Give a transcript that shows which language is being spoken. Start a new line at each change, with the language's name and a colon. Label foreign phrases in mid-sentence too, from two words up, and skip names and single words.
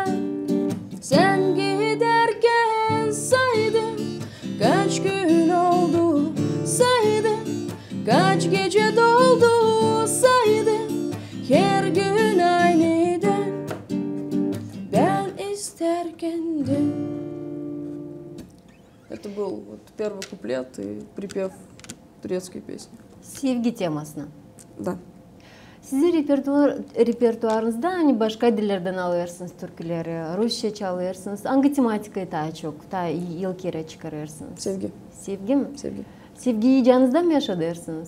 Turkish: Sen giderken saydım kaç gün oldu saydım. Kaç gece doldu saydım. Her gün aniden ben isterken de.
Russian: Это был вот первый куплет и припев турецкой песни.
Gagauz: Sevgi temasına.
Russian: Да.
Gagauz: Sizin repertuarınızda hani başka dillerden alıyorsunuz türküleri, Rusça çalıyorsunuz. Hangi tematikayı daha çok, daha ilk kere çıkarıyorsunuz? Sevgi. Sevgi mi? Sevgi. Sevgiyi canınızda mı yaşadıyorsunuz?